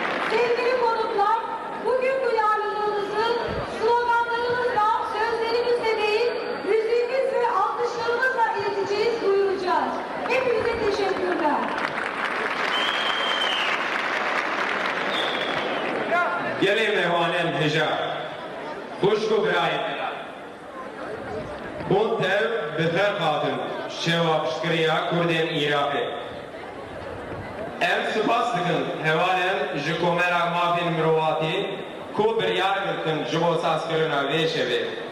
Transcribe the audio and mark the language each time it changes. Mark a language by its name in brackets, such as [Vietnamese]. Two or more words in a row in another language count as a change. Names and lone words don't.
[Turkish] Sevgili konuklar, bugün duyarlılığınızı sloganlarımızla, sözlerimizle değil, müziğimiz ve alkışlarımızla ileteceğiz, duyuracağız. Hepinize teşekkürler. [Kurdish] Gelê mehwanem hêja, xuşk û birayên hûn tev bi xêr hatin şeva piştgiriya Kurdên Iraqê. Em spas dikin hevalên ji komera mafên mirovatî ku biryar girtin ji bo sazkirina vê şevê.